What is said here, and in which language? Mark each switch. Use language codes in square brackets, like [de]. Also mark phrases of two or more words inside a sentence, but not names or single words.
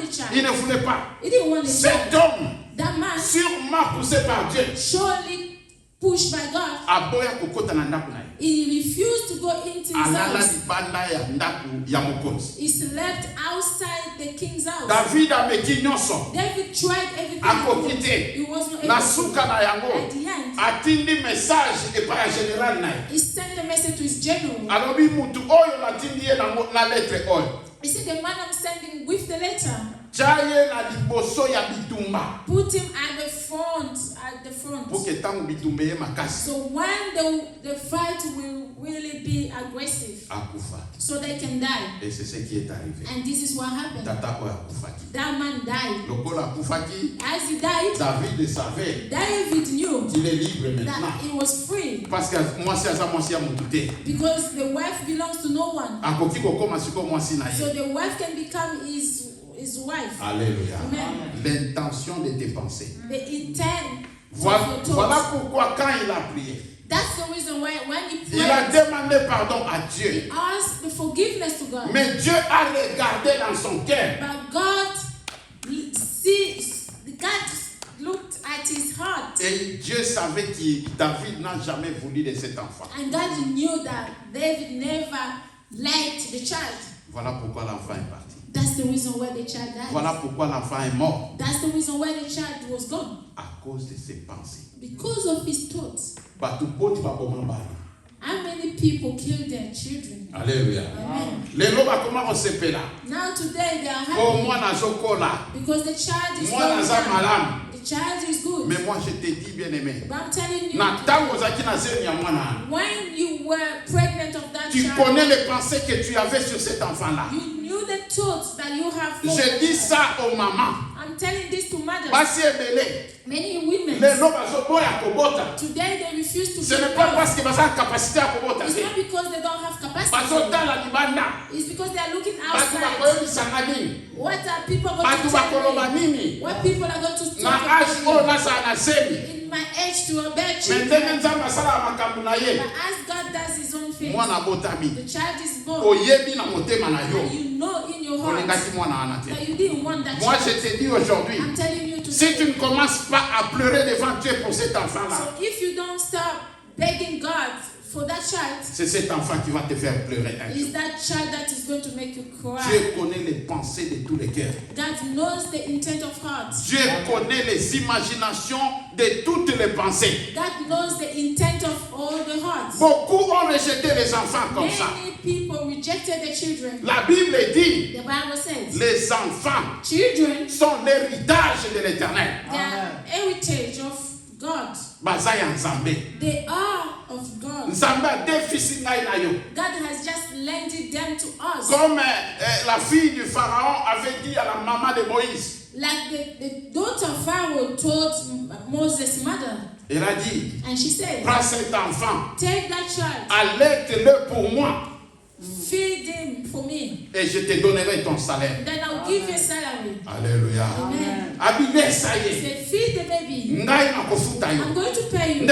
[fr] Il [en] child. [fr] ne voulait pas. [en] He didn't want the [fr] Cet [en] child. [fr] homme, [en] That man, [fr] sûrement poussé par Dieu, [en] surely pushed by God, [ln] aboya kokota na ndaku na ye. [en] he refused to go into his [ln] Alala [en] house. [ln] libanda ya ndaku ya mokonzi. [en] He slept outside the king's house. [ln] David ameki nyonso. [en] David tried everything. [ln] Akoki te. [en] He was not [ln] Na [en] able to. [ln] suka na yango. [en] At the end, [ln] Atindi message epai ya général na ye. [en] he sent a message to his general. [ln] Alobi mutu oyo natindi ye na lettre oyo. [en] He said, the man I'm sending with the letter, [ln] Chaye na liboso ya bitumba. [en] put him at the front. At the front. [fr] Pour que [ln] tango bitumba ye makasi. [en] So when the fight will really be aggressive, [ln] Akufa. [en] so they can die. [fr] Et c'est ce qui est arrivé. [en] And this is what happened. [ln] Tata oyo akufaki. [en] That man died. [ln] Lokola akufaki, [en] As he died, [fr] David savait [en] David knew [fr] qu'il est libre maintenant. [en] that he was free [fr] Parce que [ln] mwasi aza mwasi ya mutu te. [en] because the wife belongs to no one. [ln] Akoki kokoma siko mwasi na [en] So [ln] ye. [en] the wife can become his wife. [fr] Alléluia. [en] Amen. [fr] L'intention de tes pensées. [en] The intent [fr] Voilà, [en] of your [fr] voilà [en] thoughts. [fr] pourquoi quand il a prié, [en] That's the reason why when he [fr] il a [en] prayed, [fr] demandé pardon à Dieu. [en] he asked the forgiveness to God. [fr] Mais Dieu a regardé dans son cœur. [en] But God looked at his heart. [fr] Et Dieu savait que David n'a jamais voulu de cet enfant. [en] And God knew that David never liked the child. [fr] Voilà pourquoi l'enfant est parti. [en] That's the reason why the child died. [fr] Voilà pourquoi l'enfant est mort. [en] That's the reason why the child was gone. [fr] À cause de ses pensées. [en] Because of his thoughts. [ln] Batu poti bakoma bana. [en] How many people kill their children? [fr] Alléluia. [en] Amen. [ln] Lelo bakoma kosepela. [en] Now today they are Oh, happy [ln] moi nazokola. [en] because the child is [fr] Moi [en] going [ln] naza [en] down. [ln] malamu. [en] The child is good. [fr] Mais moi je te dis bien aimé. [en] But I'm telling you, [ln] Na tango ozaki na zemi ya mwana. [en] when you were pregnant of that [fr] Tu [en] child, [fr] connais les pensées que tu avais sur cet enfant-là. [en] you knew the thoughts that you have. For [fr] Je dis ça aux mamans. [en] I'm telling this to mothers. [ln] Basi ebele. [en] Many women [ln] Lelo bazoboya kobota. [en] today they refuse to [fr] Ce [en] give [fr] n'est pas [en] birth. [fr] parce que [ln] baza capacité à kobota. [en] It's not because they don't have capacity. [ln] Bazotala libanda. [en] It's because they are looking [ln] Batu [en] outside. [ln] bakoyebisanga nini? [en] What are people going [ln] Batu [en] to tell [ln] bakoloba [en] me? [ln] nini? [en] What people are going to [ln] Na [en] talk [ln] age oyo [en] about me? [ln] nazala na zemi. [en] In my age to a bad [fr] Mais [en] children. [ln] ndenge nzambe asala makambo na [en] But [ln] ye. [en] as God does his own thing, [ln] Mwana abotami. [en] the child is born. [ln] Oyebi na motema na [en] And [ln] yo. [en] you know in your heart [ln] Olingaki mwana wana te. [en] that you didn't want that [fr] Moi [en] child. [fr] je te dis aujourd'hui, [en] I'm telling you to [fr] si tu ne commences pas à pleurer devant Dieu pour cet enfant-là, [en] So if you don't stop begging God for that child, [fr] c'est cet enfant qui va te faire pleurer un jour. [en] it's that child that is going to make you cry. [fr] Dieu connaît les pensées de tous les cœurs. [en] God knows the intent of hearts. [fr] Dieu connaît les imaginations de toutes les pensées. [en] God knows the intent of all the hearts. [fr] Beaucoup ont rejeté les enfants comme ça. [en] Many people rejected the children. [fr] La Bible dit, [en] The Bible says, [fr] les enfants [en] children, [fr] sont l'héritage de l'Éternel. [en] they are heritage of God. [ln] Baza ya Nzambe. [en] They are of God. [ln] Nzambe a défisi ngai na yo. [en] God has just lended them to us. [fr] Comme la fille du Pharaon avait dit à la maman de Moïse. [en] Like the daughter of Pharaoh told Moses' mother, [fr] Elle a dit, [en] and she said, [fr] prends cet enfant, [en] take that child, [fr] allaite-le pour moi, [en] feed him for me, [fr] et je te donnerai ton salaire. [en] then I'll give you a salary. [fr] Alléluia. [en] Amen. [ln] Abile [fr] ça y [en] He [fr] est. [en] said, feed the baby. [ln] Ngai na kofuta yo. [en] I'm going to pay you.